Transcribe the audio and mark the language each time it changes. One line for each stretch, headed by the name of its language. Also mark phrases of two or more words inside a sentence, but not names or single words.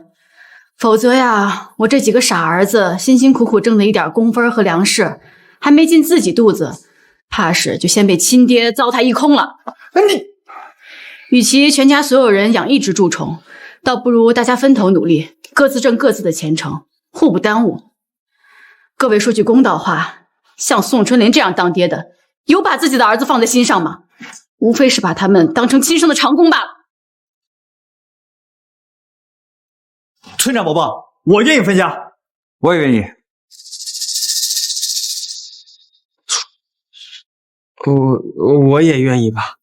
Chinese: 否則呀，我這幾個傻兒子辛辛苦苦掙的一點工分和糧食，還沒進自己肚子，怕是就先被親爹糟蹋一空了。與其全家所有人養一隻蛀蟲，倒不如大家分頭努力，各自掙各自的前程，互不耽誤。各位說句公道話，像宋春林這樣當爹的，有把自己的兒子放在心上嗎？無非是把他們當成親生的長工罷了。村長伯伯，我願意分家。我也願意。我也願意吧。